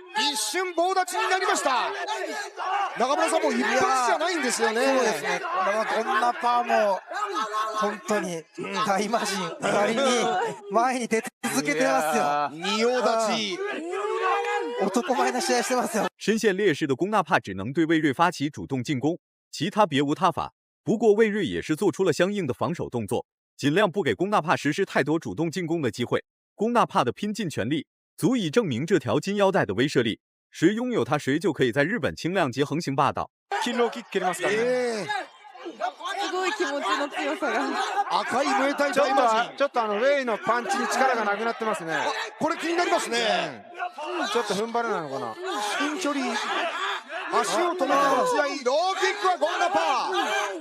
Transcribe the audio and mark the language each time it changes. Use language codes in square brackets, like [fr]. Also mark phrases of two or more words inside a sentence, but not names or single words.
[ja] 一瞬棒立ちになりました。中村さんも一発じゃないんですよね。そうですね。ゴンナパーも本当に大魔神なりに前に出続けてますよ。仁王立ち。男前な試合してますよ。 [zh] 深陷劣势的龚纳帕只能对魏睿发起主动进攻，其他别无他法。不过魏睿也是做出了相应的防守动作，尽量不给龚纳帕实施太多主动进攻的机会。龚纳帕的拼尽全力，足以证明这条金腰带的威慑力。谁拥有它，谁就可以在日本轻量级横行霸道。 [ja] キロキ蹴りますからね。すごい気持ちの強さが。赤いムエタイ大魔神。ちょっとウェイのパンチに力がなくなってますね。これ気になりますね。ちょっと踏ん張れないのかな。近距離。足を止めての試合、ローキックはゴンナパー。